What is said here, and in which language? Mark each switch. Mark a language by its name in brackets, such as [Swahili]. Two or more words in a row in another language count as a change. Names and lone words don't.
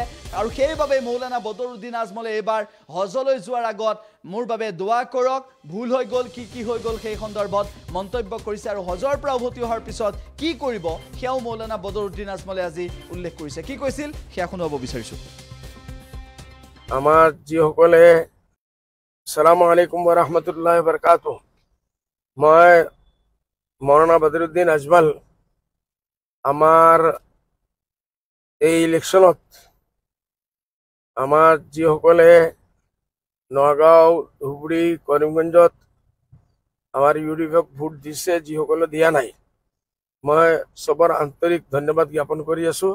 [Assamese] আৰু সেইবাবে মৌলানা বদৰুদ্দিন আজমলে এইবাৰ হজলৈ যোৱাৰ আগত মোৰ বাবে দোৱা কৰক, ভুল হৈ গ'ল, কি হৈ গ'ল সেই সন্দৰ্ভত মন্তব্য কৰিছে। আৰু হজৰ পৰা উভতি অহাৰ পিছত কি কৰিব সেয়াও মৌলানা বদৰুদ্দিন আজমলে আজি উল্লেখ কৰিছে। কি কৈছিল সেয়া শুনাব বিচাৰিছোঁ। আমাৰ যিসকলে [Arabic] السلام عليكم ورحمة الله وبركاته, [Assamese] মই মৌলানা বদৰুদ্দিন আজমল আমাৰ এই ইলেকশ্যনত আমাৰ যিসকলে নগাঁও, ধুবুৰী, কৰিমগঞ্জত আমাৰ UDFক ভোট দিছে, যিসকলে দিয়া নাই, মই চবৰ আন্তৰিক ধন্যবাদ জ্ঞাপন কৰি আছোঁ।